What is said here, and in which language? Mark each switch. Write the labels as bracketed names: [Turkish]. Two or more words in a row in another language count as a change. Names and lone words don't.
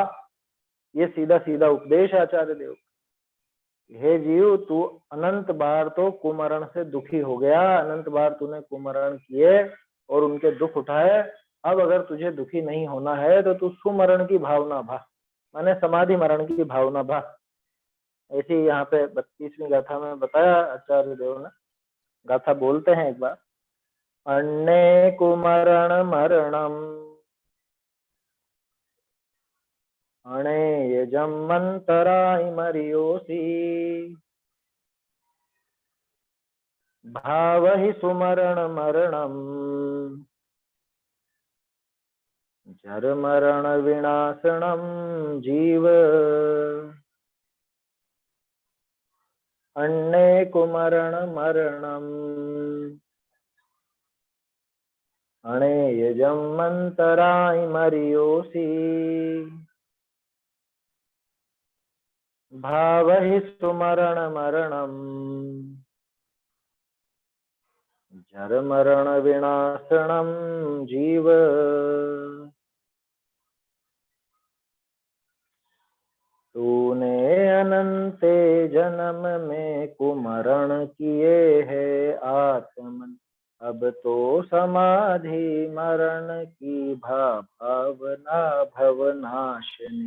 [Hindi] ये सीधा सीधा उपदेश आचार्य देव। हे जीव, तू अनंत बार तो कुमरण से दुखी हो गया, अनंत बार तूने कुमरण किए और उनके दुख उठाए। अब अगर तुझे दुखी नहीं होना है तो तू सुमरण की भावना भा, माने समाधि मरण की भावना भा। ऐसे यहाँ पे 32वीं गाथा में बताया आचार्य देव ने। गाथा बोलते हैं एक बार। [Prakrit languages] अन्ने कुमरण मरणम अणे यजमंतराय मरियोसी भाव ही सुमरण मरणम जर मरण विनाशनम जीव अन्ने कुमरण मरणम अणे यजमंतराय मरियोसी भाव ही सुमरण मरणम जर मरण विनाशनम जीव [Hindi] तूने अनंते जन्म में कुमरण किए है आत्मन, अब तो समाधि मरण की भावना भवनाशिनी।